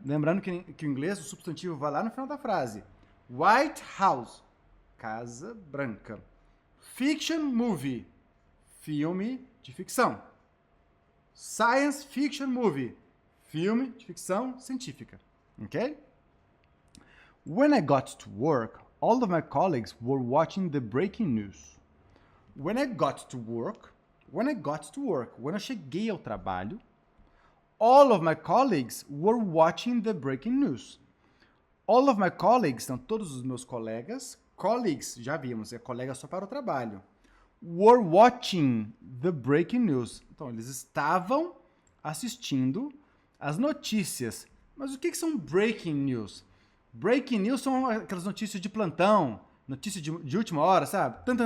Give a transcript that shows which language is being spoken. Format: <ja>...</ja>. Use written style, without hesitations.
<pt>Lembrando que o inglês, o substantivo vai lá no final da frase. White House, Casa Branca. Fiction movie, filme de ficção. Science fiction movie, filme de ficção científica. Ok?</pt> <en>When I got to work, all of my colleagues were watching the breaking news. When I got to work,</en> <pt>quando eu cheguei ao trabalho,</pt> <en>all of my colleagues were watching the breaking news. All of my colleagues,</en> <pt>então todos os meus colegas, colleagues, já vimos, é colega só para o trabalho,</pt> <en>were watching the breaking news.</en> <pt>Então, eles estavam assistindo as notícias. Mas o que são breaking news? Breaking news são aquelas notícias de plantão, notícias de última hora, sabe?</pt>